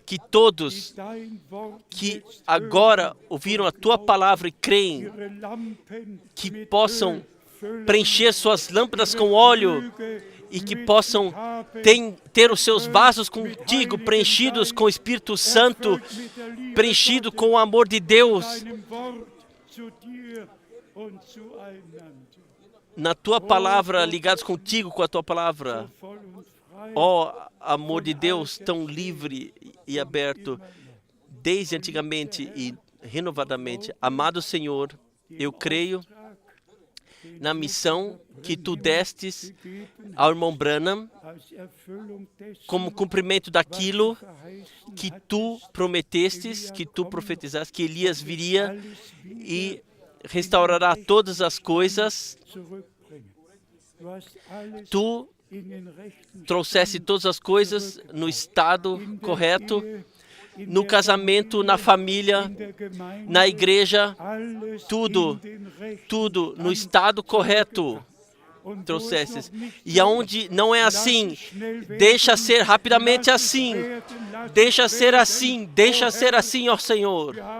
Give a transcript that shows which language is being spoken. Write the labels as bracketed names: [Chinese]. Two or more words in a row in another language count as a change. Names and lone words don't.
[Portuguese] que todos [German] dein Wort [Portuguese] que [German] jetzt [Portuguese] agora ouviram a tua palavra e creem, [German] ihre Lampen [Portuguese] que [German] mit [Portuguese] possam [German] Öl füllen, [Portuguese] preencher suas lâmpadas com óleo e que possam ter os seus vasos contigo preenchidos com o Espírito Santo, preenchido com o amor de Deus, [German] deinem Wort zu dir und zueinander, [Portuguese] na tua palavra, ligados contigo com a tua palavra. [German] voll und frei, [Portuguese] Ó amor de Deus, tão livre e aberto, desde antigamente e renovadamente. Amado Senhor, eu creio na missão que tu destes ao irmão Branham [German] als Erfüllung dessen, [Portuguese] como cumprimento daquilo [German] verheißen [Portuguese] que tu prometestes, que tu profetizaste, que Elias viria [German] alles wieder [Portuguese] e restaurará todas as coisas. [German] zurückbringen. Du hast alles [Portuguese] Tu [German] in den rechten [Portuguese] trouxeste todas as coisas no estado [German] in der [Portuguese] correto, [German] Ehe, [Portuguese] no casamento, na família, na igreja, tudo no estado correto trouxesses. E aonde não é assim, deixa ser rapidamente assim. Deixa ser assim, ó Senhor.